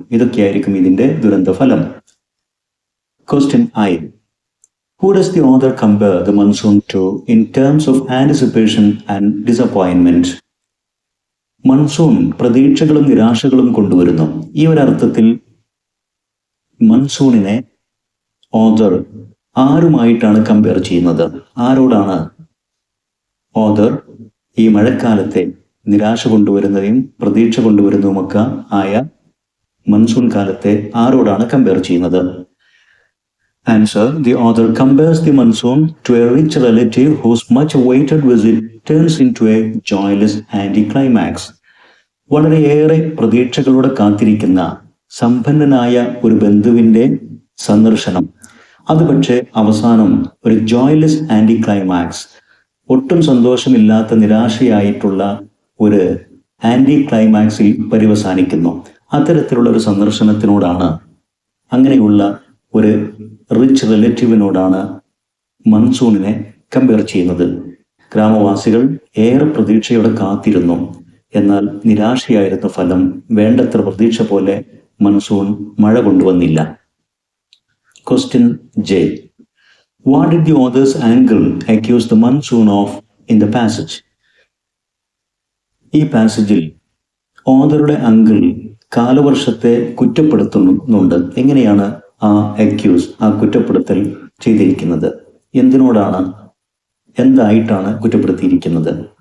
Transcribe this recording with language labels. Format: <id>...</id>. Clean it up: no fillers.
<ml>ഇതൊക്കെയായിരിക്കും ഇതിൻ്റെ ദുരന്തഫലം.</ml> <en>Question I. Who does the author compare the monsoon to in terms of anticipation and disappointment?</en> <ml>Monsoon പ്രതീക്ഷകളും നിരാശകളും കൊണ്ടുവരുന്നു. ഈ ഒരർത്ഥത്തിൽ മൺസൂണിനെ author ആരുമായിട്ടാണ് compare ചെയ്യുന്നത്? ആരോടാണ് ഓഥർ ഈ മഴക്കാലത്തെ നിരാശ കൊണ്ടുവരുന്നതും പ്രതീക്ഷ കൊണ്ടുവരുന്നതുമൊക്കെ ആയ മൺസൂൺ കാലത്തെ ആരോടാണ് കമ്പയർ ചെയ്യുന്നത്?</ml> <en>Answer. The author compares the monsoon to a rich relative whose much-awaited visit turns into a joyless anticlimax.</en> <ml>വളരെയേറെ പ്രതീക്ഷകളോടെ കാത്തിരിക്കുന്ന സമ്പന്നനായ ഒരു ബന്ധുവിൻ്റെ സന്ദർശനം, അത് പക്ഷേ അവസാനം ഒരു ജോയ്ലെസ് ആൻറ്റിക്ലൈമാക്സ്, ഒട്ടും സന്തോഷമില്ലാത്ത നിരാശയായിട്ടുള്ള ഒരു ആൻറ്റിക്ലൈമാക്സിൽ പര്യവസാനിക്കുന്നു. അത്തരത്തിലുള്ള ഒരു സന്ദർശനത്തിനോടാണ്, അങ്ങനെയുള്ള ഒരു റിച്ച് റിലേറ്റീവിനോടാണ് മൺസൂണിനെ കമ്പയർ ചെയ്യുന്നത്. ഗ്രാമവാസികൾ ഏറെ പ്രതീക്ഷയോടെ കാത്തിരുന്നു, എന്നാൽ നിരാശയായിരുന്ന ഫലം. വേണ്ടത്ര പ്രതീക്ഷ പോലെ മൺസൂൺ മഴ കൊണ്ടുവന്നില്ല.</ml> <en>Question J. What did the author's uncle accuse the monsoon of in the passage?</en> <ml>ഈ പാസേജിൽ ഓഥറുടെ അങ്കിൾ കാലവർഷത്തെ കുറ്റപ്പെടുത്തുന്നുണ്ട്. എങ്ങനെയാണ് ആ കുറ്റപ്പെടുത്തൽ ചെയ്തിരിക്കുന്നത്? എന്തിനോടാണ്, എന്തായിട്ടാണ് കുറ്റപ്പെടുത്തിയിരിക്കുന്നത്?</ml>